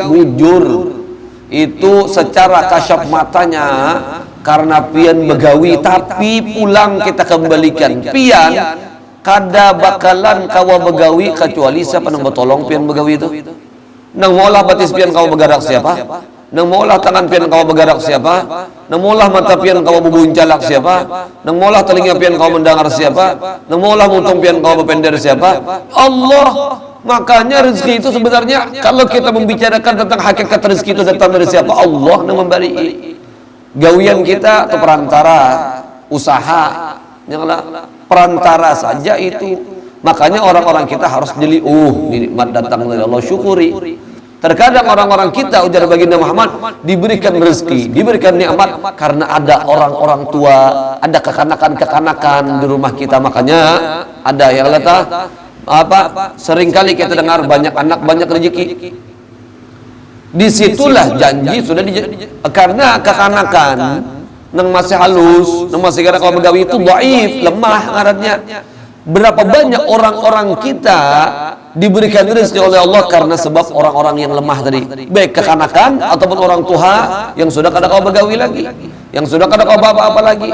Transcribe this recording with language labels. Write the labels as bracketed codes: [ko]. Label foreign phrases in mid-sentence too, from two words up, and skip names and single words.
[bjn] Bujur itu secara kasyaf matanya karena pian begawi, tapi pulang kita kembalikan pian kada bakalan kawa begawi kecuali siapa nang bertolong pian begawi itu. Nang molah batis pian kawa begarak siapa? Nang molah tangan pian kawa begarak siapa? Nang molah mata pian kawa bebuncalak siapa? Nang molah telinga pian kawa mendengar siapa? Nang molah mutung pian kawa berpender siapa? Allah. [id] Makanya rezeki itu sebenarnya kalau kita membicarakan tentang hakikat rezeki itu datang dari siapa? Allah yang memberi. Gawian kita atau perantara, usaha, janganlah perantara saja itu. Makanya orang-orang kita harus jeli, nikmat datang dari Allah, syukuri. Terkadang orang-orang kita, ujar baginda Muhammad, diberikan rezeki, diberikan nikmat karena ada orang-orang tua, ada kekanakan-kekanakan di rumah kita. Makanya ada yang letak seringkali kita dengar banyak anak banyak rezeki. [bjn] Disitulah janji sudah karena kekanakan nang masih halus, nang masih gara kalau begawi itu dhaif, lemah ngarannya. [id] Berapa banyak orang-orang kita diberikan rezeki oleh Allah karena sebab orang-orang yang lemah tadi, baik kekanakan ataupun orang tua yang sudah kada kau begawi lagi, yang sudah kada kau apa-apa lagi.